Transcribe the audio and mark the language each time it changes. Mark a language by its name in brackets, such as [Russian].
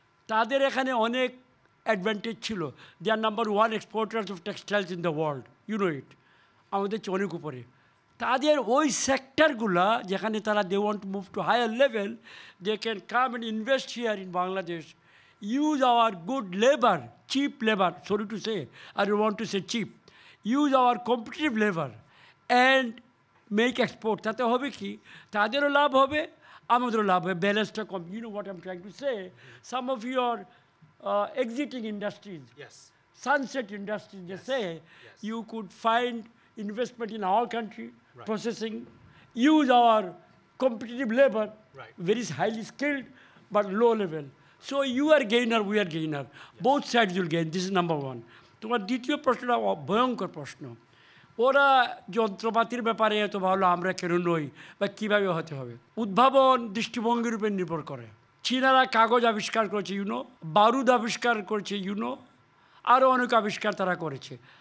[Bangla] তাদের এখানে অনেক অ্যাডভান্টেজ ছিল। [English] They are number 1 exporters of textiles in the world, you know it. [Bangla] আমাদের চেয়ে অনেক উপরে। তাদের ওই সেক্টরগুলা যেখানে তারা [English] They want to move to higher level, they can come and invest here in Bangladesh, use our good labor, cheap labor, sorry to say, I don't want to say cheap, use our competitive labor and make export. [Bangla] তাতে হবে কি, তাদেরও লাভ হবে, আমাদেরও লাভ হবে, ব্যালেন্সটা কম। [English] You know what I'm trying to say? Some of your exiting industries, yes, sunset industries, they say, you could find investment in our country, processing, use our competitive labor, very highly skilled but low level. So you are gainer, we are gainer. Both sides will gain. This is number 1. [Bangla] তোমার দ্বিতীয় প্রশ্নটা ভয়ঙ্কর প্রশ্ন। ওরা যন্ত্রপাতির ব্যাপারে এত ভালো, আমরা কেন নই বা কীভাবে হতে হবে? উদ্ভাবন দৃষ্টিভঙ্গির উপর নির্ভর করে। চীনারা কাগজ আবিষ্কার করেছে, ইউনো, বারুদ আবিষ্কার করেছে, ইউনো, আরও অনেক আবিষ্কার তারা করেছে।